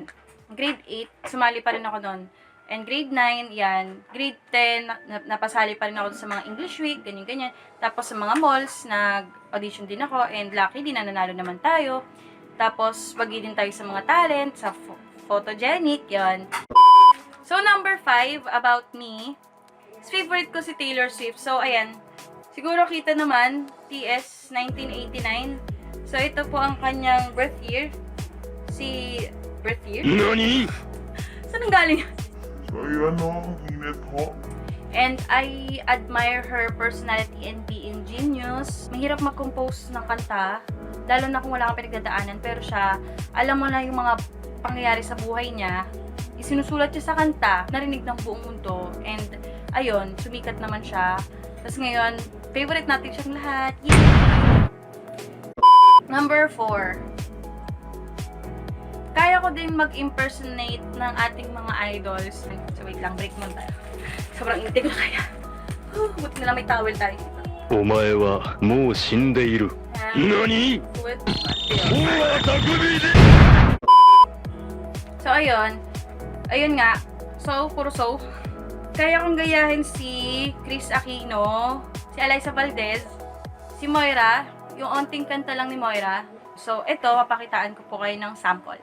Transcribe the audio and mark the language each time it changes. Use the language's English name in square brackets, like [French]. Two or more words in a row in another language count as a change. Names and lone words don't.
[Filipino] Grade 8, sumali pa rin ako noon. And grade 9, yan. Grade 10, napasali pa rin ako sa mga English Week, ganyan-ganyan. Tapos sa mga malls, nag-audition din ako. [English] And lucky, [Filipino] nananalo naman tayo. Tapos, wagi din tayo sa mga talent, sa photogenic, yan. [English] So, number 5, about me. [Filipino] Favorite ko si Taylor Swift. So, ayan. Siguro kita naman, TS 1989. So, ito po ang kanyang [English] birth year. Birth year? [Filipino] NANI?! Saan ang galing? Ayan o, init ho. [English] And I admire her personality and being genius. [Filipino] Mahirap mag-compose ng kanta, lalo na kung wala kang pinagdadaanan. Pero siya, alam mo na yung mga pangyayari sa buhay niya, isinusulat siya sa kanta, narinig ng buong mundo. And ayun, sumikat naman siya. Tapos ngayon, favorite natin siyang lahat. [English] Yay! Number 4. [Filipino] Kaya ko din mag-impersonate ng ating mga idols. [English] So wait [Filipino] lang, break muna tayo. Sobrang init ko kaya. Buti na lang may towel tayo. [Japanese] お前はもう死んでいる。NANI?! [Filipino] Wait. [Japanese] 大技組で [Filipino] So ayun. Ayun nga. So, puro so. Kaya kong gayahin si Chris Aquino, si Eliza Valdez, si Moira, yung onting kanta lang ni Moira. So, ito, papakitaan ko po kayo ng sample.